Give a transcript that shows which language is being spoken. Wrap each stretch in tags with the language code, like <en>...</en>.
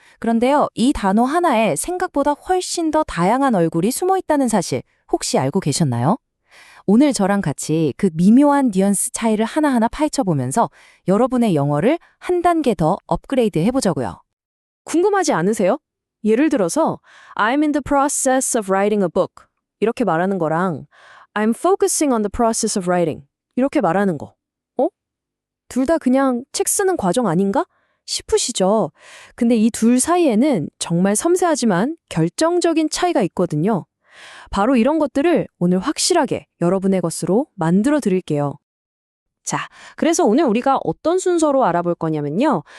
<ko>그런데요, 이 단어 하나에 생각보다 훨씬 더 다양한 얼굴이 숨어 있다는 사실 혹시 알고 계셨나요? 오늘 저랑 같이 그 미묘한 뉘앙스 차이를 하나하나 파헤쳐 보면서 여러분의 영어를 한 단계 더 업그레이드 해보자고요. 궁금하지 않으세요? 예를 들어서</ko> <en>I'm in the process of writing a book</en> <ko>이렇게 말하는 거랑</ko> <en>I'm focusing on the process of writing</en> <ko>이렇게 말하는 거. 어? 둘 다 그냥 책 쓰는 과정 아닌가? 싶으시죠? 근데 이 둘 사이에는 정말 섬세하지만 결정적인 차이가 있거든요. 바로 이런 것들을 오늘 확실하게 여러분의 것으로 만들어 드릴게요. 자, 그래서 오늘 우리가 어떤 순서로 알아볼 거냐면요.</ko>